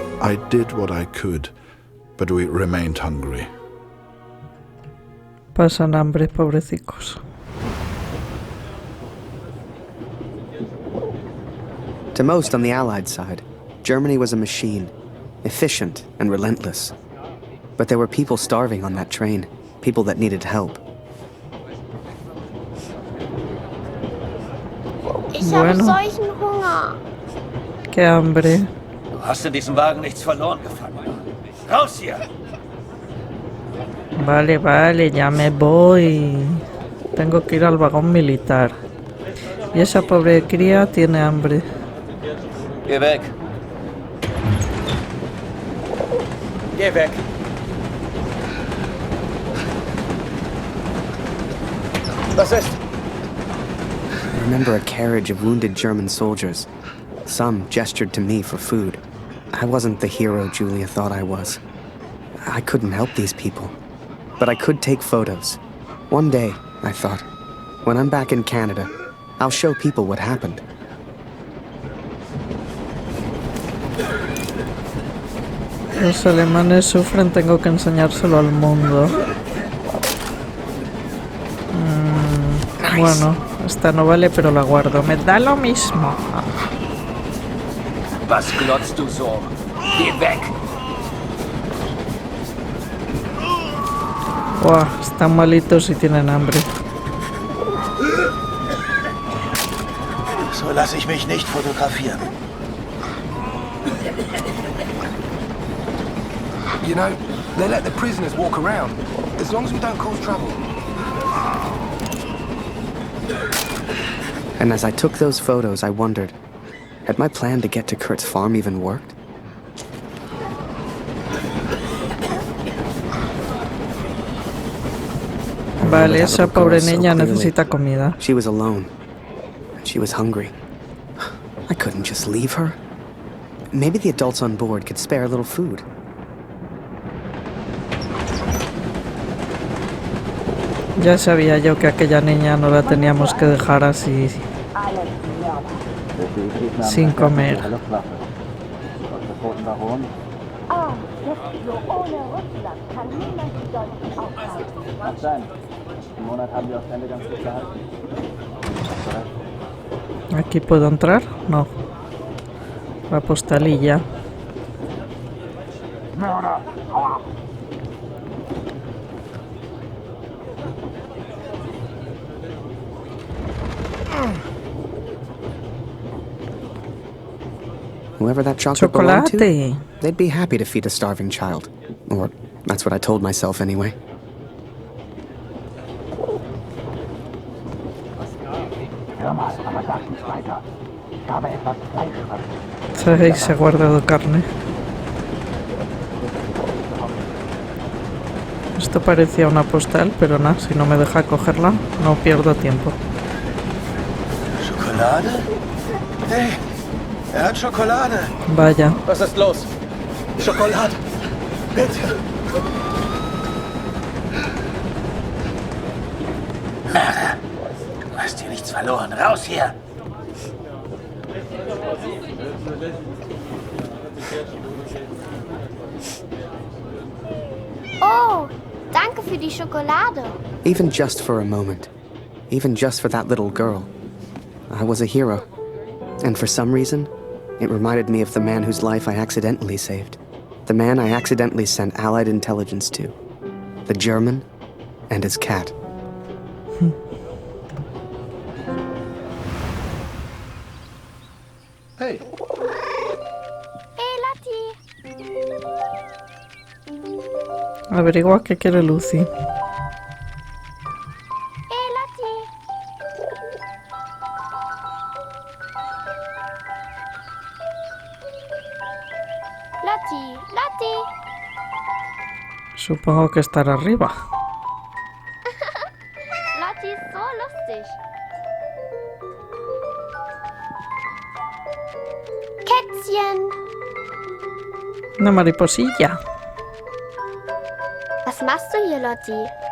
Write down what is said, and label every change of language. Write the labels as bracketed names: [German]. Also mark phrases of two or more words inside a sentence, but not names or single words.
[English] I did what I could, but we remained hungry. [Spanish] Pasan hambre, pobrecicos. [English] To most on the Allied side, Germany was a machine, efficient and relentless. But there were people starving on that train, people that needed help. [German] Ich habe solchen Hunger. [Spanish] Qué hambre. [German] Du hast in diesem Wagen nichts verloren gefangen. Raus hier! [Spanish] Vale, vale, ya me voy. Tengo que ir al vagón militar. Y esa pobre cría tiene hambre. [German] Geh weg! Geh weg! Was ist? [English] I remember a carriage of wounded German soldiers. Some gestured to me for food. I wasn't the hero Julia thought I was. I couldn't help these people. But I could take photos. One day, I thought, when I'm back in Canada, I'll show people what happened. [Spanish] Los alemanes sufren, tengo que enseñárselo al mundo. Bueno, esta no vale, pero la guardo. Me da lo mismo. [German] Was glotzt du so? Geh weg! [Spanish] Buah, están malitos y tienen hambre. [German] So lasse ich mich nicht fotografieren. [English] You know, they let the prisoners walk around, as long as we don't cause trouble. And as I took those photos, I wondered, had my plan to get to Kurt's farm even worked? Vale, esa pobre niña necesita comida. She was alone, and she was hungry. I couldn't just leave her. Maybe the adults on board could spare a little food. [Spanish] Ya sabía yo que aquella niña no la teníamos que dejar así, sin comer. ¿Aquí puedo entrar? No. La postalilla. [English] Whoever that chocolate belonged to, Chocolate. they'd be happy to feed a starving child. Or that's what I told myself anyway. [Spanish] Sí, se ha guardado carne. Esto parecía una postal, pero nada, si no me deja cogerla, no pierdo tiempo. [German] Schokolade? Hey, hat Schokolade. [Spanish] Vaya. [German] Was ist los? Schokolade. Bitte. Du hast hier nichts verloren. Raus hier! Oh, danke für die Schokolade. [English] Even just for a moment. Even just for that little girl. I was a hero. And for some reason, it reminded me of the man whose life I accidentally saved. The man I accidentally sent Allied intelligence to. The German and his cat. Hey. Hey, Lotti. [Spanish] Averigua qué quiere Lucy. Hey, Lotti. Lotti, Lotti. Supongo que estará arriba. [German] Lotti ist so lustig. Kätzchen. [Spanish] Una mariposilla. [German] Was machst du hier, Lotti?